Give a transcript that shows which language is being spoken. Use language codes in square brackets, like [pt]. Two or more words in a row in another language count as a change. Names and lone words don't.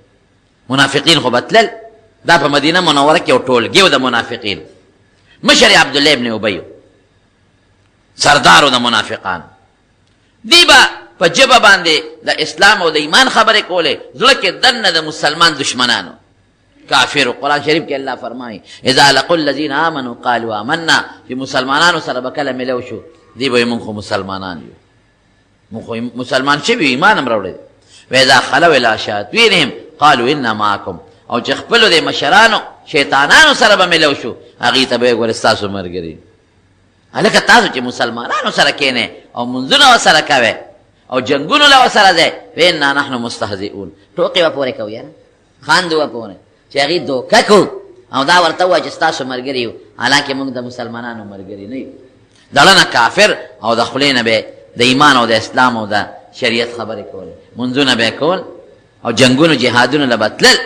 [ps] منافقین خو به تلل، دا په مدینه منوره کې یو ټولګي و د منافقین، مشر عبدالله ابن ابی سردارو د منافقان. دی به په جبه باندې د اسلام او د ایمان خبرې کولې، زړه کې دننه د مسلمان دشمنانو کافر. قرآن شریف کې الله فرمایي [ar] اذا لقوا الذین آمنوا قالوا آمنا، [ps] چې مسلمانانو سره به کله ملو شو دی به مونږ خو مسلمانان یو، مونږ خو مسلمان شوي ایمان هم راوړی. [ar] واذا خلوا الی شیاطینهم قالوا انا معکم، [ps] او چې خپلو د مشرانو شیطانانو سره به ملو شو هغې ته به یې ګوره ستاسو ملګري. هلکه تاسو چې مسلمانانو سره کښېنئ او منځونه ورسره کوئ او جنگونو له ورسره ځئ، [ar] فانا نحن مستهزئون، [ps] ټوقې به پورې کوو یاره، خاندو به پورې چې هغې دوکه کړو او دا ورته ووایه چې ستاسو ملګري یو، حالانکې موږ د مسلمانانو ملګري نه یو. د زړه نه کافر او د خولې نه به د ایمان او د اسلام او د شریعت خبرې کولې، منځونه به یې کول او جنگونو جهادونو له به تلل.